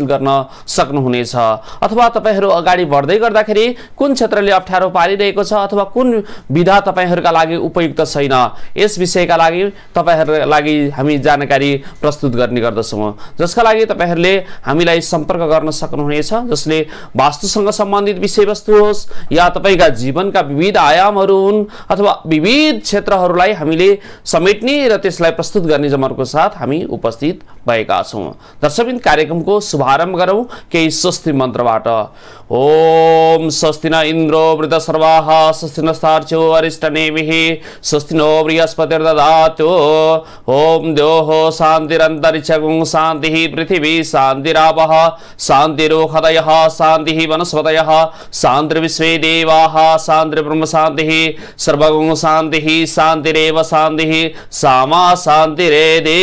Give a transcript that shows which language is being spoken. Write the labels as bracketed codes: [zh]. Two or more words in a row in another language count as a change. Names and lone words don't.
[ne] गर्न सक्नुहुनेछ, अथवा तपाईहरु अगाडि बढ्दै गर्दाखेरि कुन क्षेत्रले अप्ठ्यारो पारिरहेको छ अथवा कुन विधा तपाईहरुका लागि उपयुक्त छैन, यस विषयका लागि तपाईहरुका लागि हामी जानकारी प्रस्तुत गर्ने गर्दछौं, जसका लागि तपाईहरुले हामीलाई सम्पर्क गर्न सक्नुहुनेछ, जसले वास्तुसँग सम्बन्धित विषयवस्तु होस् या तपाईका जीवनका विविध आयामहरू हुन् अथवा विविध क्षेत्रहरूलाई हामीले समेट्ने र त्यसलाई प्रस्तुत गर्ने जमर्को साथ हामी उपस्थित भएका छौं। दर्शकबिन, कार्यक्रमको शुभारम्भ गरौं केही स्वस्ति मन्त्रबाट। [sa] ओम स्वस्ति न इन्द्रो वृद्धसर्वाः, स्वस्ति नस्तार्क्ष्यो अरिष्टनेमिः, स्वस्ति नो बृहस्पतिर्दधातु। ओम द्योः शान्तिरन्तरिक्षं शान्तिः, पृथिवी शान्तिरापः शान्तिरोषधयः, शान्तिः वनस्पतयः, शान्तिर्विश्वे देवाः, शान्तिर्ब्रह्म शान्तिः, सर्वगुण शान्तिः, शान्तिरेव शान्तिः, सामा शान्तिरेधि।